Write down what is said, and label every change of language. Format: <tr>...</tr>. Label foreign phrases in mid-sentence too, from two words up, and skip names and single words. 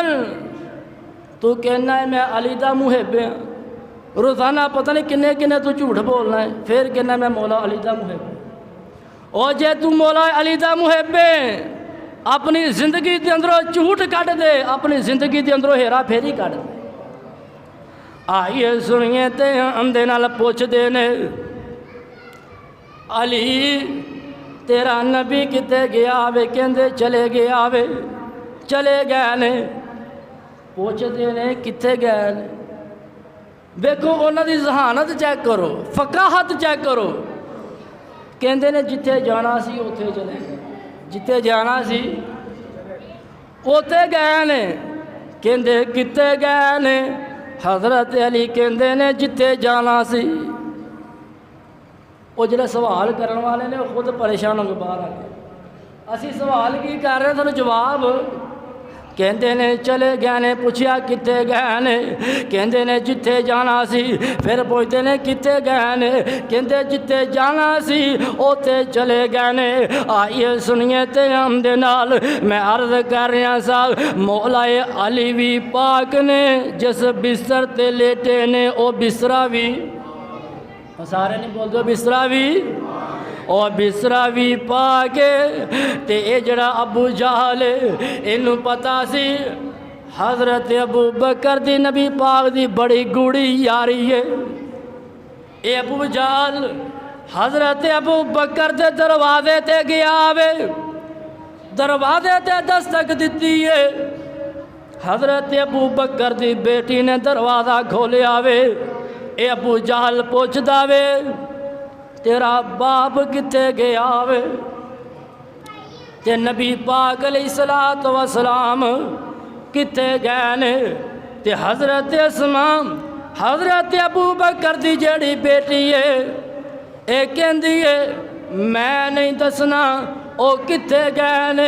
<pa>تو کہنا ہے میں علی دا محب ہاں، روزانہ پتہ نہیں کنے کنے تو جھوٹ بولنا ہے، پھر کہنا میں مولا علی دا محب ہوں۔ اور جے تو مولا علی دا محب ہے، اپنی زندگی دے اندروں جھوٹ کٹ دے، اپنی زندگی دے اندروں ہیرا پھیری کٹ دے۔ آئیے سنیے تے اندے نال پوچھ دینے، علی تیرا نبی کتے گیا وے؟ کہندے چلے گیا وے، چلے گئے نے۔ پوچھ دینے کتے گئے نے؟ دیکھو انہاں دی ذہانت چیک کرو، فقاہت چیک کرو۔ کہندے نے جتھے جانا سی اوتھے چلے گئے، جتھے جانا سی اوتھے گئے نے۔ کہندے کتے گئے نے؟ حضرت علی کہندے نے جتھے جانا سی۔ وہ جڑے سوال کرن والے نے خود پریشان ہو کے باہر آ گئے، اسی سوال کی کر رہے تھانوں جواب کہندے نے چلے گئے نے۔ پوچھیا کتے گئے نے؟ کہندے نے جتھے جانا سی۔ پھر پوچھتے نے کتے گئے نے؟ کہندے جتھے جانا سی اوتے چلے گئے نے۔ آئیے سنیے تے ہم دے نال میں عرض کر رہا سا، مولا علی وی پاک نے جس بستر تے لیٹے نے او بسترا وی، سارے نہیں بول دو بسترا وی، اور بسترا بھی پا کے تے اے جڑا ابو جہل اینو پتا سی حضرت ابو بکر دی نبی پاک دی بڑی گوڑی یاری ہے۔ اے ابو جہل حضرت ابو بکر دے دروازے تے گیا وے، دروازے تے دستک دیتی ہے۔ حضرت ابو بکر دی بیٹی نے دروازہ کھولیا وے۔ اے ابو جہل پوچھدا وے تیرا باپ کتے گیا وے؟ تے نبی پاک</pa> <ar>علیہ الصلوۃ والسلام</ar> <pa>کتے گئے نے؟ تے حضرت اسماء حضرت ابو بکر دی جڑی بیٹی ہے اے کہندی ہے میں نہیں دسنا او کتے گئے نے۔</pa>